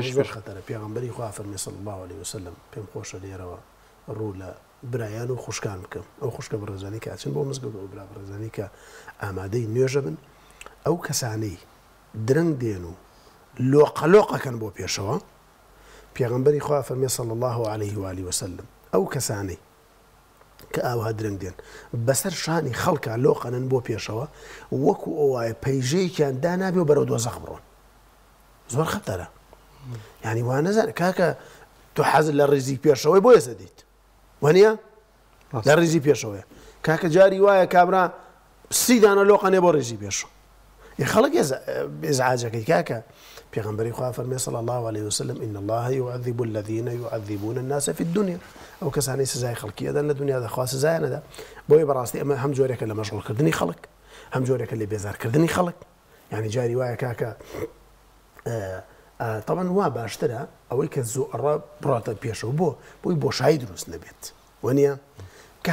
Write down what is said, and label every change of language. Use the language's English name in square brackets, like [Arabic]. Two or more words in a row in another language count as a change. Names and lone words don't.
[Central Kurdish] خەتەرە پێغەمبەری خوا فەرمی [Arabic] صلی الله عليه وسلم [Central Kurdish] پێم خۆشە لێرەوە ڕوو لە برایان و خوشکان بکەم ئەو خوشکە بەڕێزانی کە ئاچن بۆ مزگەوت و برا بەڕێزانی کە ئامادەی نوێژە بن ئەو کەسانەی درەنگ دێن و لۆقەلۆقەکەن بۆ پێشەوە پێغەمبەری خوا فەرمی [Arabic] صلی الله عليه وآله وسلم [Central Kurdish] ئەو کەسانەی کە ئاوا درەنگ دێن بەسەر شانی خەڵکە لۆقەنن بۆ پێشەوە وەکو ئەوایە پەیژەیەکیان دانابێ و بەرەو دۆزەخ بڕۆن زۆر خەتەرە یعنی وا نەزانێت کاکە تۆ حەزت لە ڕیزی پێشەوەی بۆ ێستا دیت وەنیە لە ڕیزی پێشەوەیە کاکە جاری وایە کابرا 30 دانە لۆقەنێ بۆ ڕیزی پێشەوە خەڵک ئێزعاجەکەی کاکە پێغەمبەری خوا فەرمێ [Arabic] صلی الله عليه وسلم إن الله يعذب الذين يعذبون الناس في الدنيا [Central Kurdish] ئەو کەسانەی سزای خەڵکی ئەدەن لە دنیادا خوا سزایان نەدا بۆیە بەڕاستی ئەمە هەم جۆرێکە لە مەشغوڵکردنی خەڵک هەم جۆرێکە لە بێزارکردنی خەڵک یعنی جاری وایە کاکە طبعا وا باشترە ئەوەی کە زوو ئەڕە بڕاتە پێشەوە بۆی بۆشایی دروست نەبێت وەنیە کە